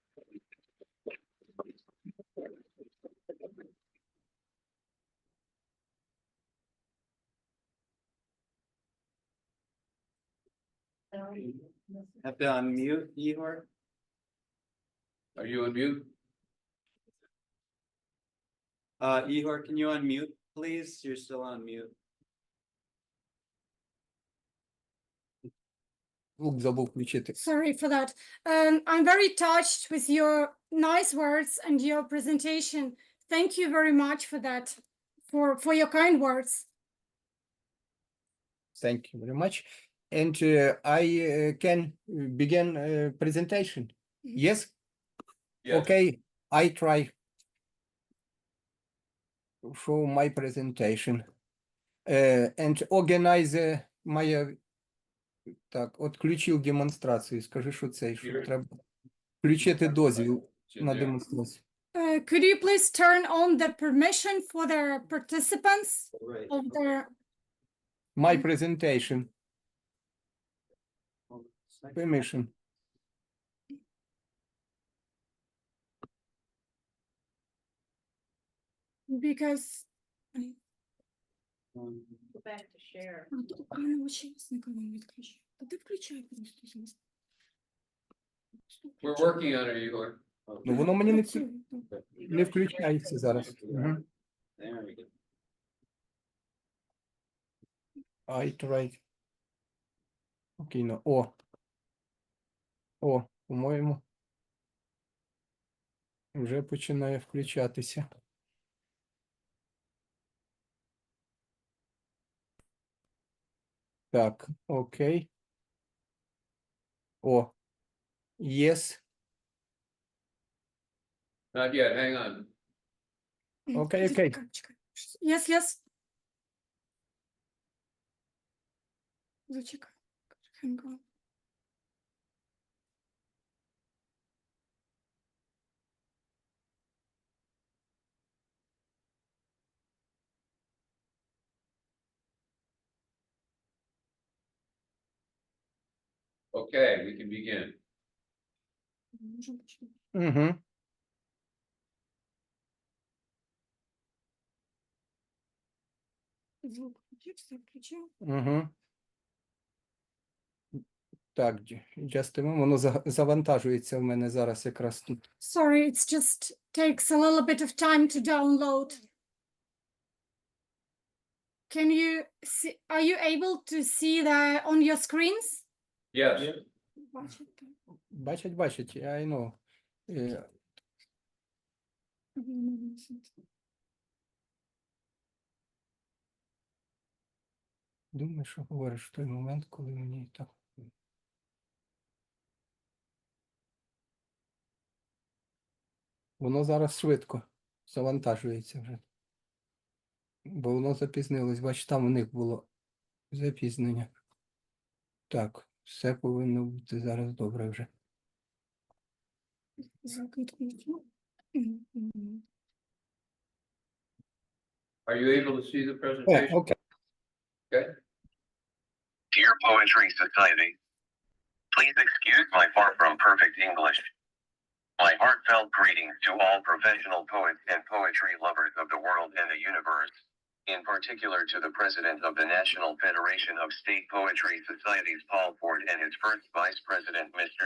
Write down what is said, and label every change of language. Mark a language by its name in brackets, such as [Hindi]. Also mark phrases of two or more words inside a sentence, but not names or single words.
[English] Have to unmute, Ihor. Are you on mute? Ihor, can you unmute, please? You're still on mute. [Ukrainian] Звук забув включити. [English] Sorry for that. I'm very touched with your nice words and your presentation. Thank you very much for that, for your kind words. Thank you very much. And I can begin presentation. Yes? Yes. Okay, I try show my presentation and organize my [Ukrainian] так, отключив демонстрацію. Скажи, що це, що Ігор. треба включити дозвіл на [English] Yeah. [Ukrainian] демонстрацію. [English] Could you please turn on the permission for the participants Right. of the My presentation permission. because Go back to share. [Ukrainian] Ти включай просто зараз. [English] We're working on it, Ihor. [Ukrainian] Ну, воно мені не, Працює, так. не включається зараз. Мгм. [English] There we go. I tried. [Ukrainian] Окей, ну, О, по-моєму, вже починає включатися. Так, окей. [English] Yes. Not yet, hang on. [Ukrainian] Окей, окей. Чекай. Yes. Зачекай. [English] Hang on. Okay, we can begin. [Ukrainian] Можемо почати. Угу. Звук включив, все включив. Угу. Так, [English] just a moment, [Ukrainian] воно завантажується в мене зараз якраз тут. [English] Sorry, it's just takes a little bit of time to download. Can you see, are you able to see that on your screens? Yes, Бачать, I know. [Ukrainian] Думаю, що говориш в той момент, коли мені так. Воно зараз швидко завантажується вже. Бо воно запізнилось. Бач, там у них було запізнення. Так, все повинно бути зараз добре вже. Звук відключив. [English] are you able to see the presentation? [Ukrainian] Окей. [English] Okay, Dear Poetry Society, please excuse my far from perfect English. My heartfelt greetings to all professional poets and poetry lovers of the world and the universe, in particular to the President of the National Federation of State Poetry Societies, Paul Ford, and his first Vice President, Mr.